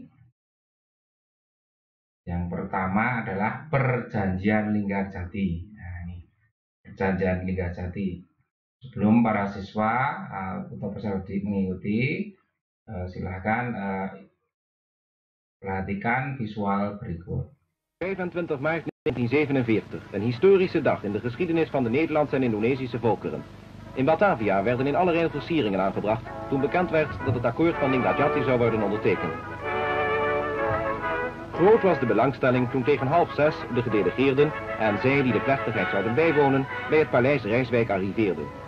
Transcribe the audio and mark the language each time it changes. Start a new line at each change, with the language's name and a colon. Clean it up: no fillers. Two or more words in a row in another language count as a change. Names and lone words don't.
Indonesian: Yang pertama adalah Perjanjian Linggarjati. Nah, ini Perjanjian Linggarjati. Sebelum para siswa atau peserta mengikuti, silakan perhatikan visual berikut.
Dutch: 25 maart 1947, een historische dag in de geschiedenis van de Nederlandse en Indonesische volkeren. In Batavia werden in allerlei versieringen aangebracht toen bekend werd dat het akkoord van Linggadjati zou worden ondertekend. Groot was de belangstelling toen tegen 5:30 de gedelegeerden en zij die de plechtigheid zouden bijwonen bij het paleis Rijswijk arriveerden.